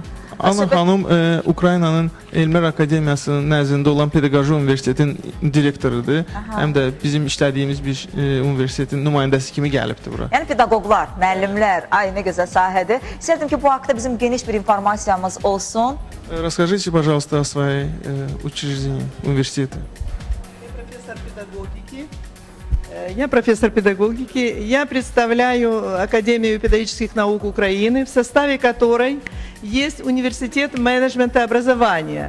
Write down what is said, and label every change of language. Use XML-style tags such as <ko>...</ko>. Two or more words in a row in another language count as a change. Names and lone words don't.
<az>Anna xanım Ukraynanın Elmlər Akademiyasının nəzdində olan Pedaqoji Universitetin direktorudur. Həm də bizim işlədiyimiz bir universitetin nümayəndəsi kimi gəlibdir bura. Yəni pedaqoqlar, müəllimlər, ay nə gözəl sahədir. İstərdim ki, bu haqda bizim geniş bir informasiyamız olsun.</az> <ru>Расскажите, пожалуйста, о своей учреждении, университете. Я профессор педагогики. Я представляю Академию педагогических наук Украины, в составе которой есть университет менеджмента и образования.</ru>